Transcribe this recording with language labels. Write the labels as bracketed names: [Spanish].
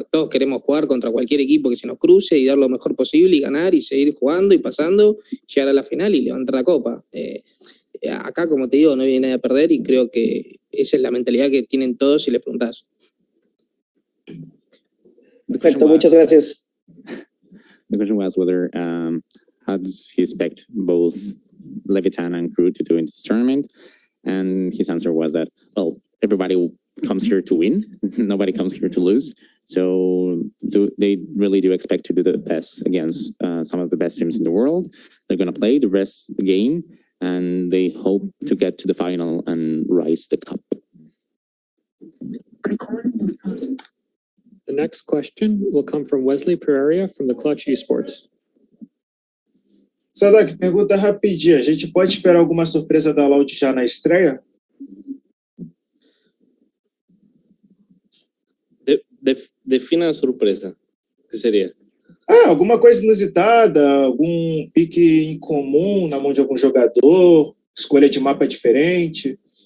[Spanish] Todos queremos jugar contra cualquier equipo que se nos cruce y dar lo mejor posible y ganar y seguir jugando y pasando, llegar a la final y levantar la copa. Acá, como te digo, no viene nadie a perder y creo que esa es la mentalidad que tienen todos si les preguntás. Perfecto, muchas gracias. [English] The question was whether how does he expect both Leviatán and KRÜ to do in this tournament? And his answer was that, well, everybody comes here to win. Nobody comes here to lose. So they really do expect to do the best against some of the best teams in the world. They're going to play the rest of the game, and they hope to get to the final and rise the cup. The next question will come from Wesley Pereira from the KRÜ Esports. [Portuguese] Sadhak, pergunta rapidinha. A gente pode esperar alguma surpresa da Loud já na estreia? Defina a surpresa. O que seria? Alguma coisa inusitada, algum pique incomum na mão de algum jogador, escolha de mapa diferente.